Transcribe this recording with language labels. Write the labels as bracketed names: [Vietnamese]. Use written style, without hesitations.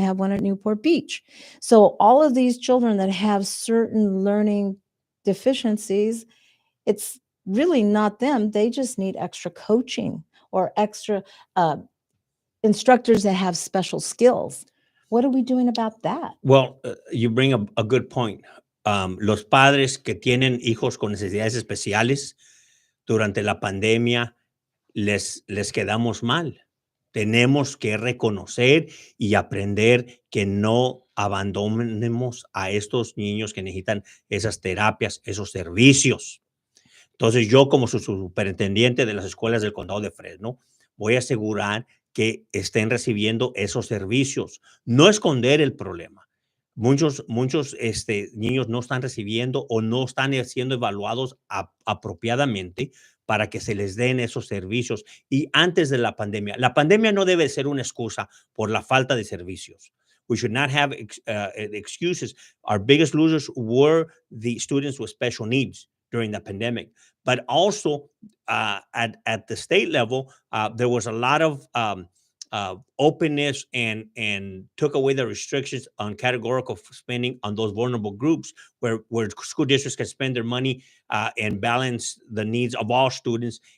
[English] They have one at Newport Beach. So all of these children that have certain learning deficiencies, it's really not them. They just need extra coaching or extra instructors that have special skills. What are we doing about that? Well, you bring a good point. [Spanish] Los padres que tienen hijos con necesidades especiales, durante la pandemia les quedamos mal. Tenemos que reconocer y aprender que no abandonemos a estos niños que necesitan esas terapias, esos servicios. Entonces, yo como su superintendente de las escuelas del condado de Fresno, voy a asegurar que estén recibiendo esos servicios, no esconder el problema. Muchos niños no están recibiendo o no están siendo evaluados apropiadamente para que se les den esos servicios. Y antes de la pandemia no debe ser una excusa por la falta de servicios. [English] We should not have excuses. Our biggest losers were the students with special needs during the pandemic. But also at the state level, there was a lot of openness and took away the restrictions on categorical spending on those vulnerable groups where school districts can spend their money and balance the needs of all students.